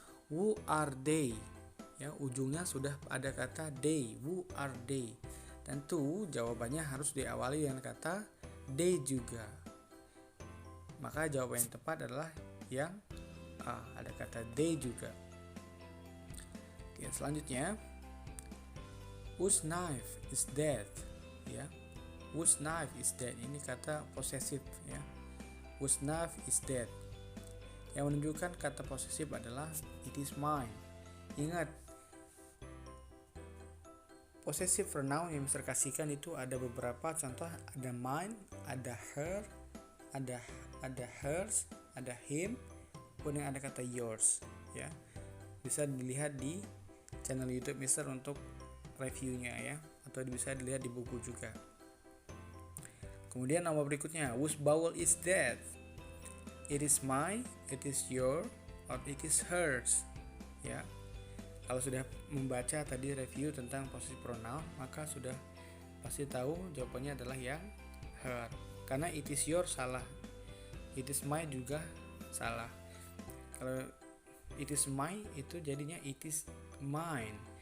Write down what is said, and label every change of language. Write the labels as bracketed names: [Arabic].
[English] Who are they? [Indonesian] Ya, ujungnya sudah ada kata they. [English] Who are they? [Indonesian] Tentu jawabannya harus diawali dengan kata they juga. Maka jawaban yang tepat adalah yang A, ada kata they juga. Oke, selanjutnya, [English] whose knife is that? [Indonesian] Ya, [English] whose knife is that? [Indonesian] Ini kata posesif ya. [English] Whose knife is that? [Indonesian] Yang menunjukkan kata posesif adalah [English] it is mine. [Indonesian] Ingat, [English] possessive pronoun [Indonesian] yang Mister kasihkan itu ada beberapa contoh, ada mine, ada her, ada hers, ada him, kemudian ada kata yours ya. Bisa dilihat di channel YouTube Mister untuk reviewnya ya, atau bisa dilihat di buku juga. Kemudian nomor berikutnya, [English] whose bowel is that? It is mine, it is your, or it is hers ya. [Indonesian] Kalau sudah membaca tadi review tentang [English] possessive pronoun, [Indonesian] maka sudah pasti tahu jawabannya adalah yang her. Karena [English] it is your [Indonesian] salah, [English] it is my [Indonesian] juga salah. Kalau [English] it is my [Indonesian] itu jadinya [English] it is mine.